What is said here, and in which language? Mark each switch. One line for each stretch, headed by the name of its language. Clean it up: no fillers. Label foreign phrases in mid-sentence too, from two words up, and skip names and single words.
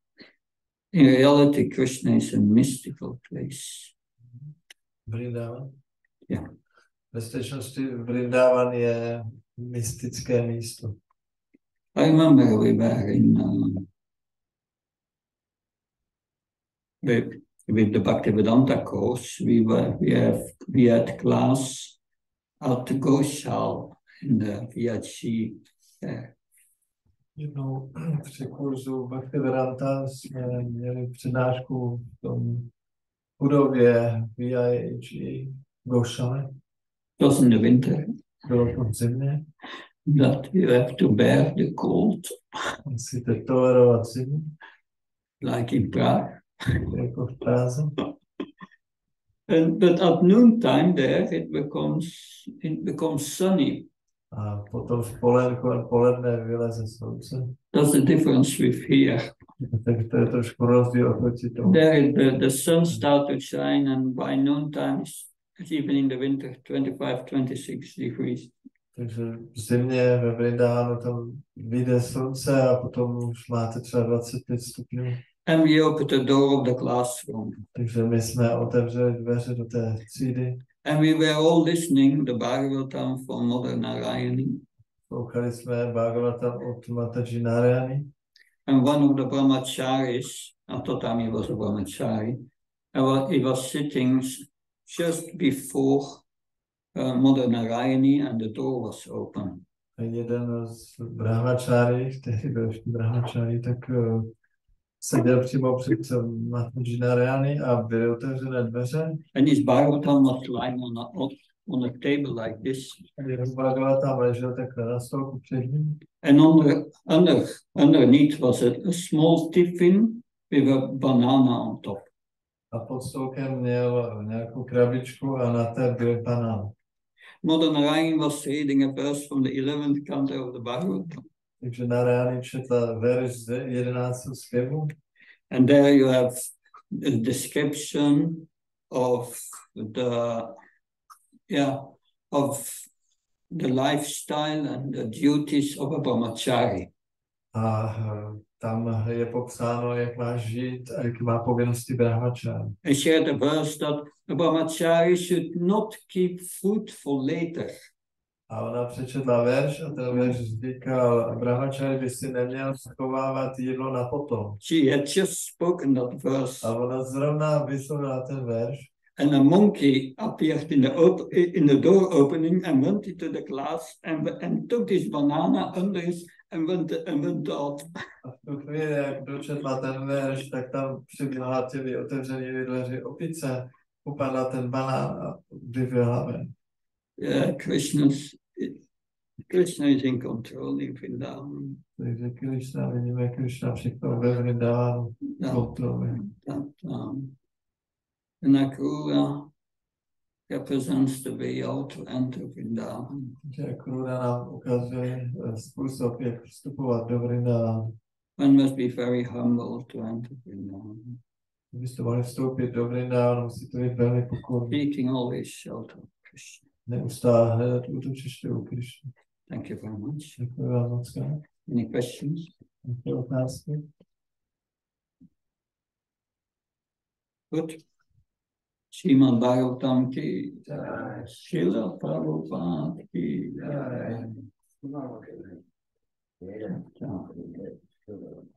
English: In reality, Krishna is a mystical place. Vrindavan? Yeah.
Czech: Ve skutečnosti Vrindavan je mystické místo.
English: I remember we were in with the Bhaktivedanta course. We had class at Goshal in the VHC there.
Czech: Jednou při kurzu Bhaktivedanta jsme měli přednášku v tom budově VIHE Goshale.
English: It was in the winter.
Czech: Bylo to v zimě.
English: That you have to bear the cold.
Czech: Musíte tolerovat zimu.
English: Like in Prague.
Czech: Jako v Praze.
English: But at noontime there it becomes sunny.
Czech: A potom v poledne vyleze slunce.
English: That's the difference with here.
Czech: Tak to je trošku rozdíl oproti tomu.
English: There the sun starts to shine and by noontime it's even in the winter 25-26 degrees.
Czech: Takže v zimě ve Vrindávanu tam vyjde slunce a potom už máte třeba 25 stupňů.
English: And we opened the door of the classroom.
Czech: Takže my jsme otevřeli dveře do té třídy.
English: And we were all listening the Bhagavatam from Mother Narayani.
Czech: Poslouchali jsme Bhagavatam od Mataji Narayani.
English: And one of the brahmacharis, at the time he was a brahmachari, he was sitting just before Mother Narayani and the door was open.
Czech: A jeden z brahmachari, který byl brahmachari, tak seděl přímo před Mataji Narayani a byly otevřené dveře.
English: And his Bhagavatam was lying on a table like this.
Czech: A jeho Bhagavatam ležel takhle na stolku před ním.
English: And underneath was a small tiffin with a banana on top.
Czech: A pod stolkem měl nějakou krabičku a na té byl banán.
English: Mother Narayani was reading a verse from the 11th canto of the Bhagavatam.
Czech: Takže Narayani četla verš z 11. zpěvu.
English: And there you have a description of the lifestyle and the duties of a brahmachari.
Czech: A tam je popsáno, jak má žít a jak má povinnosti brahmachari.
English: And she had a verse that a brahmachari should not keep food for later.
Czech: A ona přečetla verš a ten verš říkal, brahmachari by si neměl schovávat jídlo na potom.
English: She had just spoken that verse.
Czech: A ona zrovna vyslovila ten verš.
English: And a monkey appeared in the door opening and went into the class and took his banana under his and went out.
Czech: A v tu chvíli, jak dočetla ten verš, tak tam přiběhla těmi otevřenými dveři opice upadla ten banán a vyvil hlaven.
English: Yeah, Krishna is in control in Vrindavan.
Czech: Takže Krishna, vidíme, Krishna všechno ve Vrindavanu kontroluje.
English: And Akrura represents the way out to enter Vrindavan.
Czech: Takže Akrura nám ukazuje způsob, jak vstupovat do Vrindavanu.
English: One must be very humble to enter Vrindavan.
Czech: Kdybyste mohli vstoupit do Vrindavanu, musíte být velmi pokorní.
English: Seeking always shelter of Krishna.
Czech: Neustále hledat útočiště u Krishna.
English: Thank you very much.
Czech: Děkuji vám moc krát.
English: Any questions?
Czech: Nějaké otázky?
English: Good.
Hindi: Srimad Bhagavatam ki jai. Srila Prabhupada ki jai.